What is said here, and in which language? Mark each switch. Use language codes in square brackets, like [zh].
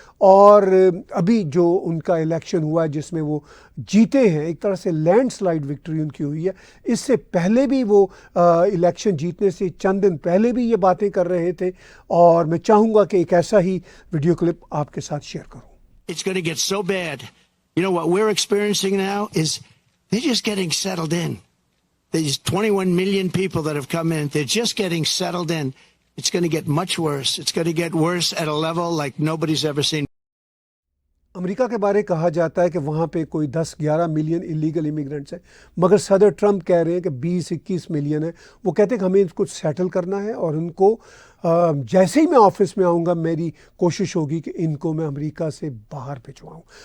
[ur] اور ابھی جو ان کا الیکشن ہوا ہے جس میں وہ جیتے ہیں, ایک طرح سے لینڈ سلائڈ وکٹری ان کی ہوئی ہے. اس سے پہلے بھی وہ الیکشن جیتنے سے چند دن پہلے بھی یہ باتیں کر رہے تھے. اور میں چاہوں گا کہ ایک ایسا ہی ویڈیو کلپ آپ کے ساتھ شیئر کروں. [en] It's going to get so bad. You know what we're experiencing now is they're just getting settled in. There's 21 million people that have come in. They're just getting settled in. It's going to get much worse. It's going to get worse at a level like nobody's ever seen. [ur] امریکہ کے بارے کہا جاتا ہے کہ وہاں پہ کوئی 10-11 million illegal immigrants ہیں, مگر صدر ٹرمپ کہہ رہے ہیں کہ 20-21 ملین ہیں. وہ کہتے ہیں کہ ہمیں ان کو سیٹل کرنا ہے اور ان کو جیسے ہی میں آفس میں آؤں گا میری کوشش ہوگی کہ ان کو میں امریکہ سے باہر بھجواؤں.